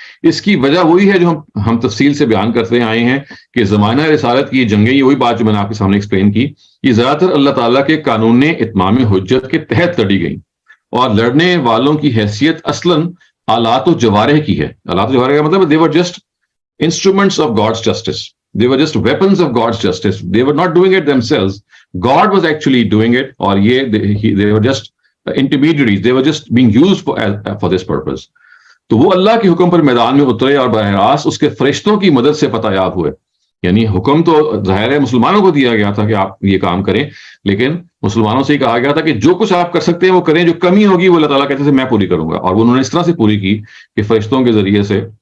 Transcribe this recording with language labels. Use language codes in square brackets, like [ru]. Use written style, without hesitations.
[ur] اس کی وجہ وہی ہے جو ہم تفصیل سے بیان کرتے آئے ہیں کہ زمانہ رسالت کی جنگیں، یہ وہی بات جو میں نے آپ کے سامنے ایکسپلین کی، یہ زیادہ تر اللہ تعالیٰ کے قانون اتمام حجت کے تحت لڑی گئیں، اور لڑنے والوں کی حیثیت اصلاً آلات و جوارح کی ہے۔ آلات و جوارح کا مطلب [en] they were just instruments of God's justice. They were just weapons of God's justice. They were not doing it themselves. God was actually doing it, [ur] اور [en] they were just intermediaries. They were just being used for this purpose. [ur] تو وہ اللہ کے حکم پر میدان میں اترے اور براہ راست اس کے فرشتوں کی مدد سے فتح یاب ہوئے۔ یعنی حکم تو ظاہر ہے مسلمانوں کو دیا گیا تھا کہ آپ یہ کام کریں، لیکن مسلمانوں سے ہی کہا گیا تھا کہ جو کچھ آپ کر سکتے ہیں وہ کریں، جو کمی ہوگی وہ اللہ تعالیٰ کہتے تھے میں پوری کروں گا، اور انہوں نے اس طرح سے پوری کی کہ فرشتوں کے ذریعے سے